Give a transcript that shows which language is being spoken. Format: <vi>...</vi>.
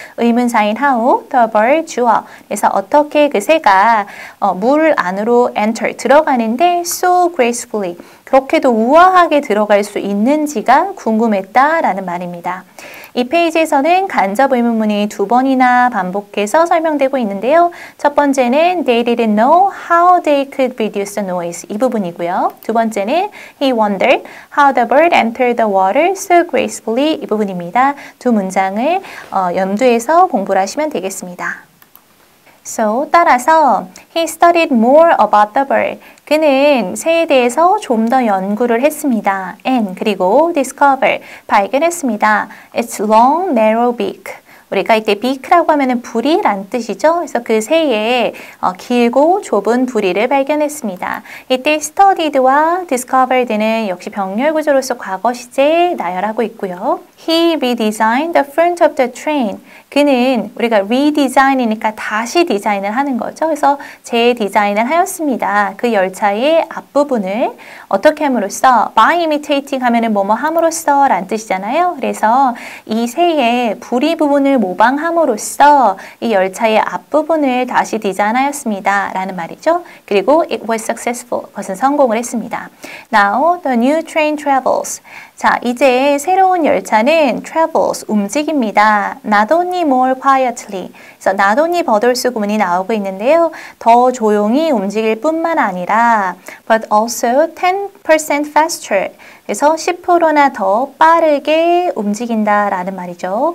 <ko>의문사인 how, the bird 주어. 그래서 어떻게 그 새가 물 안으로 enter 들어가는데</ko> <en>so gracefully</en> <ko>그렇게도 우아하게 들어갈 수 있는지가 궁금했다라는 말입니다. 이 페이지에서는 간접 의문문이 2번이나 반복해서 설명되고 있는데요.</ko> <en>첫 번째는 they didn't know how they could reduce the noise</en> <ko>이 부분이고요.</ko> <en>두 번째는 he wondered how the bird entered the water so gracefully</en> <ko>이 부분입니다. 두 문장을 염두해서 공부를 하시면 되겠습니다.</ko> <en>So,</en> <ko>따라서</ko> <en>he studied more about the bird.</en> <ko>그는 새에 대해서 좀 더 연구를 했습니다. And 그리고 discover 발견했습니다.</ko> <en>Its long, narrow beak.</en> <ko>우리가 이때 beak라고 하면은 부리란 뜻이죠. 그래서 그 새의 길고 좁은 부리를 발견했습니다. 이때 studied와 discovered는 역시 병렬 구조로서 과거 시제에 나열하고 있고요.</ko> <en>He redesigned the front of the train.</en> <ko>그는 우리가 redesign이니까 다시 디자인을 하는 거죠. 그래서 재디자인을 하였습니다. 그 열차의 앞부분을 어떻게 함으로써 by imitating 하면은 뭐뭐 함으로써 라는 뜻이잖아요. 그래서 이 새의 부리 부분을 모방함으로써 이 열차의 앞부분을 다시 디자인하였습니다. 라는 말이죠. 그리고</ko> <en>it was successful.</en> <ko>그것은 성공을 했습니다.</ko> <en>Now the new train travels.</en> <ko>자, 이제 새로운 열차는 travels, 움직입니다.</ko> <en>Not only more quietly. 그래서 not only but also</en> <ko>구문이 나오고 있는데요. 더 조용히 움직일 뿐만 아니라</ko> <en>but also 10% faster.</en> <ko>그래서 10%나 더 빠르게 움직인다라는 말이죠.</ko>